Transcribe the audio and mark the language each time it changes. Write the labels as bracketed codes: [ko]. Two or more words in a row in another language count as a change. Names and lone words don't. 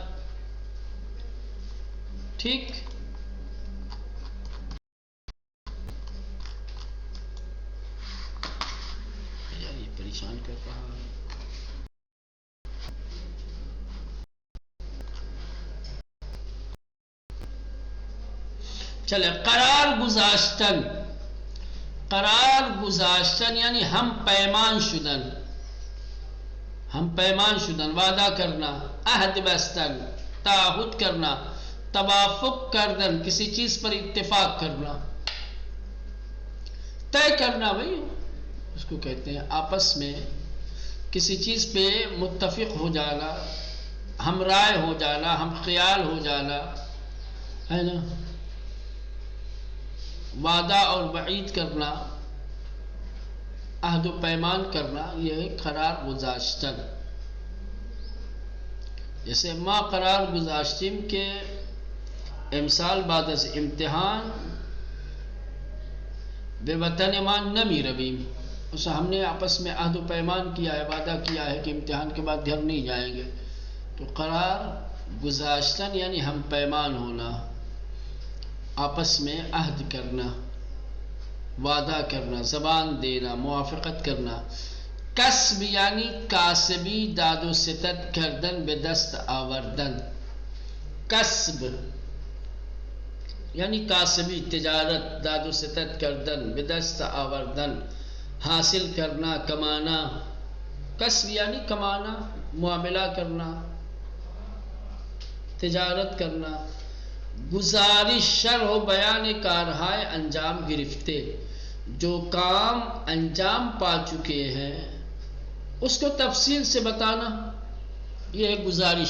[ur] ٹھیک. یار یہ پریشان کر رہا ہے. چلے، [fa] قرار گذاشتن. قرار گذاشتن یعنی ہم پیمان شدن. ہم پیمان شدن، [ur] وعدہ کرنا. [fa] عہد بستن، [ur] تعہد کرنا. [fa] توافق کردن، [ur] کسی چیز پر اتفاق کرنا، طے کرنا. بھائی اس کو کہتے ہیں آپس میں کسی چیز پہ متفق ہو جانا، ہم رائے ہو جانا، ہم خیال ہو جانا، ہے نا. وعدہ اور وعید کرنا، عہد و پیمان کرنا، یہ [fa] قرار گذاشتن. جیسے ما قرار گذاشتیم کے امسال بعد از امتحان بے وطن ایمان نمی رویم. [ur] اسے ہم نے آپس میں عہد و پیمان کیا ہے، وعدہ کیا ہے کہ امتحان کے بعد گھر نہیں جائیں گے. تو [fa] قرار گذاشتن [ur] یعنی ہم پیمان ہونا، آپس میں عہد کرنا، وعدہ کرنا، زبان دینا، موافقت کرنا. [fa] کسب یعنی کاسبی، داد و ستد کردن، به دست آوردن. کسب یعنی کاسبی، تجارت، داد و ستد کردن، به دست آوردن، [ur] حاصل کرنا، کمانا. کسب یعنی کمانا، معاملہ کرنا، تجارت کرنا. [fa] گزارش، شرح و بیان کارہائے انجام گرفتے. [ur] جو کام انجام پا چکے ہیں اس کو تفصیل سے بتانا، یہ ہے گزارش.